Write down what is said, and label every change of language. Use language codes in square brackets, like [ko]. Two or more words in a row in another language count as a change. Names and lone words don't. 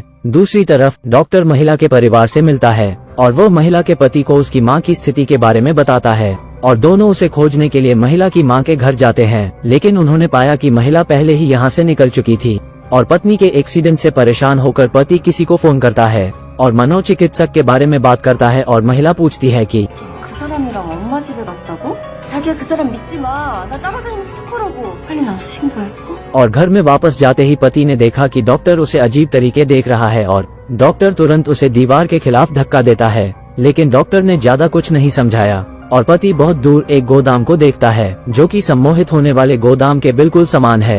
[hi] दूसरी तरफ डॉक्टर महिला के परिवार से मिलता है और वो महिला के पति को उसकी माँ की स्थिति के बारे में बताता है और दोनों उसे खोजने के लिए महिला की माँ के घर जाते हैं, लेकिन उन्होंने पाया कि महिला पहले ही यहाँ से निकल चुकी थी। और पत्नी के एक्सीडेंट से परेशान होकर पति किसी को फोन करता है और मनोचिकित्सक के बारे में बात करता है और महिला पूछती है कि [ko] 그 사람이랑 엄마 집에 갔다고? 자기야 그 사람 믿지 마. 나 따라다니는 스토커라고. 빨리 나와서 신고해. [hi] और घर में वापस जाते ही पति ने देखा कि डॉक्टर उसे अजीब तरीके देख रहा है और डॉक्टर तुरंत उसे दीवार के खिलाफ धक्का देता है, लेकिन डॉक्टर ने ज्यादा कुछ नहीं समझाया। और पति बहुत दूर एक गोदाम को देखता है जो कि सम्मोहित होने वाले गोदाम के बिल्कुल समान है।